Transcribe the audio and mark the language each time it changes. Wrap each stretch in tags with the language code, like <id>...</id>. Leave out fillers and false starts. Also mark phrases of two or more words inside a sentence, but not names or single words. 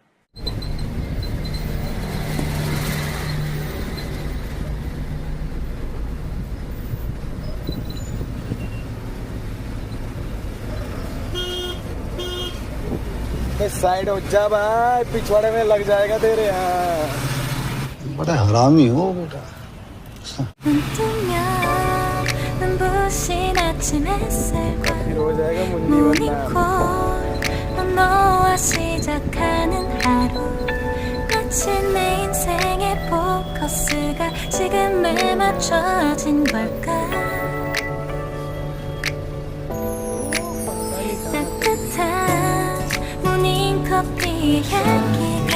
<hi>साइड हो जा भाई, पिछवाड़े में लग जाएगा तेरे। यहाँ बड़ा हरामी हो बेटा। फिर हो जाएगा मुन्नी</hi> <ko>너와 시작하는 하루 마치 내 인생의 포커스가 지금에 맞춰진 걸까 따뜻한 모닝커피의 향기</ko>